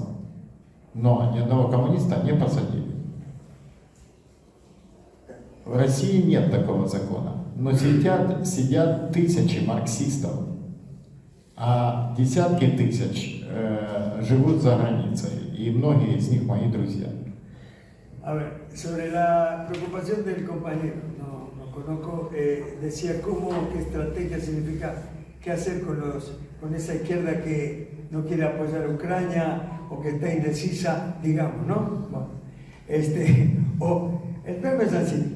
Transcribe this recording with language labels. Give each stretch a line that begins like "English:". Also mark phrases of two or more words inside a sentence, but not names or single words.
Russian: Но ни одного коммуниста не посадили. В России нет такого закона. Но сидят тысячи марксистов, а десятки тысяч живут за границей. И многие из них мои друзья.
Spanish: A ver, sobre la preocupación del compañero, no conozco, decía qué estrategia significa, qué hacer con esa izquierda que no quiere apoyar a Ucrania o que está indecisa, digamos, ¿no? Bueno, el tema es así.